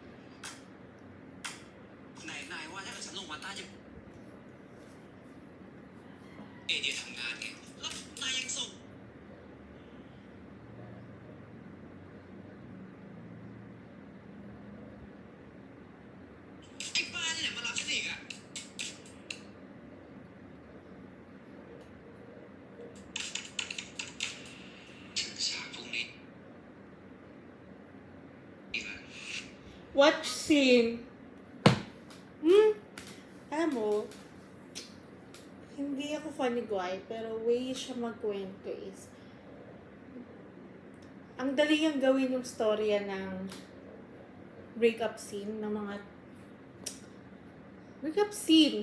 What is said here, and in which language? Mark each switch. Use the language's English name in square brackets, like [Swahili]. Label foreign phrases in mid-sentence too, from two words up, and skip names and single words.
[Thai] คุณนายว่าถ้าเกิดฉันลงมาใต้จะเอเดียทำงานไงแล้วนายยังส่งไอ้บ้าที่ไหนมารับฉันอีกอ่ะถึงฉากพรุ่งนี้อีกแล้ว [English] Watch scene. [Filipino] Alam mo, hindi ako fan ni Guy, pero way siya magkwento is, ang dali niyang gawin yung storya ng [English] breakup scene, [Filipino] ng mga [English] breakup scene.